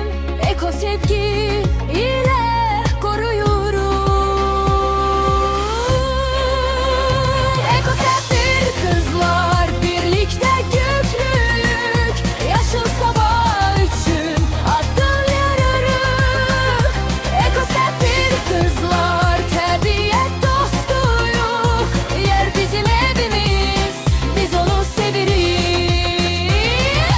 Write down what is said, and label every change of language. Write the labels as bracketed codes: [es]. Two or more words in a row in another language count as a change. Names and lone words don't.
[tr] Eko sevgi ile koruyurum. Eko sefir kızlar, birlikte güçlük. [az] Yaşıl sabah için adımlarırıq. [tr] Eko sefir kızlar, [az] təbiət dostuyuq. Yer bizim evimiz, biz onu sevirik.